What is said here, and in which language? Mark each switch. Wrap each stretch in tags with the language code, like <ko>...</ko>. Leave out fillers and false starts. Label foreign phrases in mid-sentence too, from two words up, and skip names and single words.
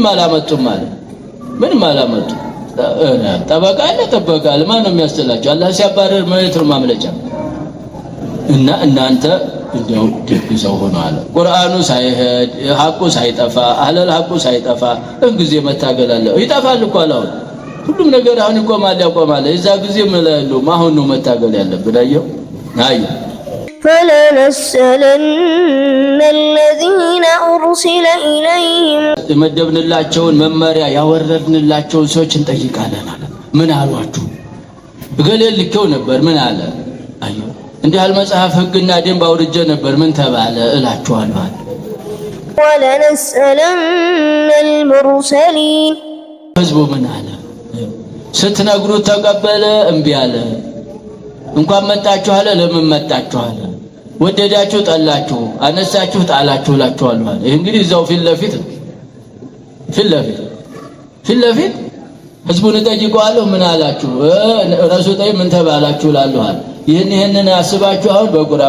<am>አላመጡም ማለት ምንም አላመጡ ጠበቃ ማን ነው የሚያስተላቸው አላህ ሲያባረር ማለት ነው ማምለጫ እና እናንተ እንደው ደብዘው ሆነዋል ቁርአኑ ሳይሄድ ሐቁ ሳይጠፋ አህለል ሐቁ ሳይጠፋ እንግዜ መታገል አለ ይጠፋል እኮ አላው ሁሉም ነገር አሁን ያቆማል እዛ ጊዜ መላሉ ማሁን ነው መታገል ያለብን አየው</am> <ar>فلنسألن الذين أرسل إليهم</ar> <am>መደብንላቸውን መመሪያ ያወረድንላቸውን ሰዎች እንጠይቃለን አለ ምን አሏችሁ ገለል ልከው ነበር ምን አለ አየው እንዲህ አልመጽሐፍ ህግና ደንብ አውርጀ ነበር ምን ተባለ እላችኋለሁ</am> <ar>ولنسألن المرسلين</ar> <am>ህዝቡ ምን አለ ስትነግሩት ተቀበለ እምቢ አለ እንኳን መጣችሁ አለ ለምን መጣችሁ አለ ወደዳችሁ ጠላችሁ አነሳችሁ ጣላችሁ ላችኋል ማለት ይሄ እንግዲህ እዛው ፊት ለፊት ህዝቡን ጠይቀዋለሁ ምን አላችሁ ረሱላይ ምን ተባላችሁ ላልኋል ይሄንን ያስባችሁ አሁን በቁርአን</am>